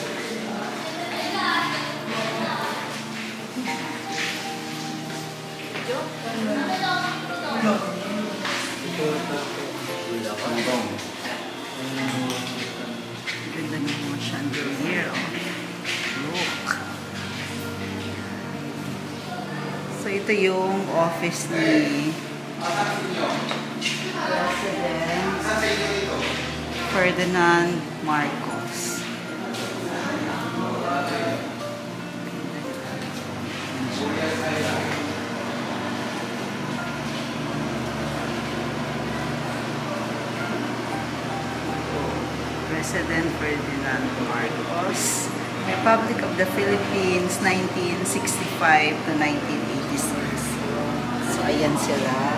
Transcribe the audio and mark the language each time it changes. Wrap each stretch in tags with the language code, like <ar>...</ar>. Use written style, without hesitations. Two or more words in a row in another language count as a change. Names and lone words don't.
<tl>Ganda nyo mga chandelier, oh.</tl> <en>Look.</en> <tl>So, ito yung office ni President Ferdinand Marcos. President Ferdinand Marcos, Republic of the Philippines, 1965 to 1986. So, ayan sila.</tl>